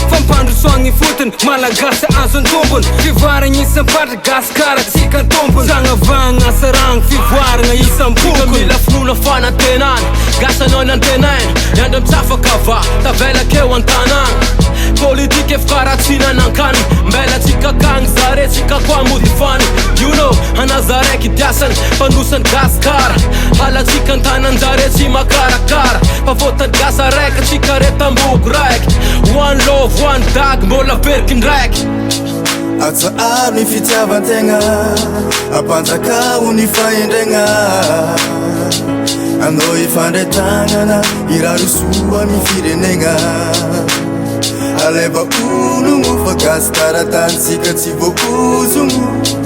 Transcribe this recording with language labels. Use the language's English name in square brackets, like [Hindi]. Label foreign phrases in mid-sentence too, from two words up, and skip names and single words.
[Malagasy] Fa mpandrosoagna ny fotony malagasy azo ny tompony. Fivoarana isan'ny patry gasy karaha tsika ny tompony. Sagnavagna asa ragno fivoarana isan'ny Tsika mpokony. mila finoana fanantenana, gasa anao nantenaina, ny andro mitsafaka va, tavela keo an-tanàna. Politika efa karaha tsy nanankany, mbela tsika akagny zare, tsika koa mody fany. [English] You know, [Malagasy] anaza raiky diasany, mpandrosan'ny gasy kara. Hala tsika an-tanan-jare tsy makarakara. Mpavoatany gasa raika, tsika re tamboko raika. [English] One love, one dag, [Malagasy] mbola veriky ndraiky. Atsa ary ny fitiavan-tegna, ampanjaka ho ny fahendregna. Anao ifandray tagnana, irary soa ny firenegna. Aleva ologno fa gasy taratany, tsika tsy voaozogno.